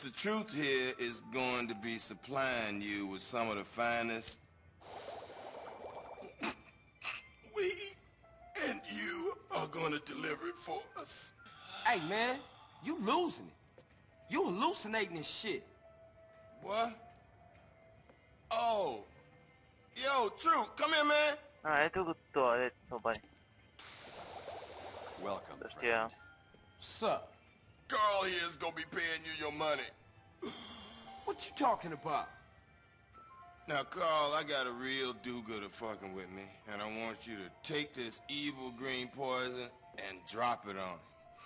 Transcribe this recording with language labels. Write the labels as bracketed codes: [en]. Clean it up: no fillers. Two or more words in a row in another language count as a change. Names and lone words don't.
[en] Truth here is going to be supplying you with some of the finest weed, and you are going to deliver it for us. Hey, man, you losing it. You hallucinating this shit. What? Oh. Yo, Truth, come here, man. [bg] Ето го това, ето се обади. [en] Welcome, [bg] Същия. [en] What's up? Carl here is gonna be paying you your money. What you talking about? Now, Carl, I got a real do-gooder fucking with me, and I want you to take this evil green poison and drop it on him.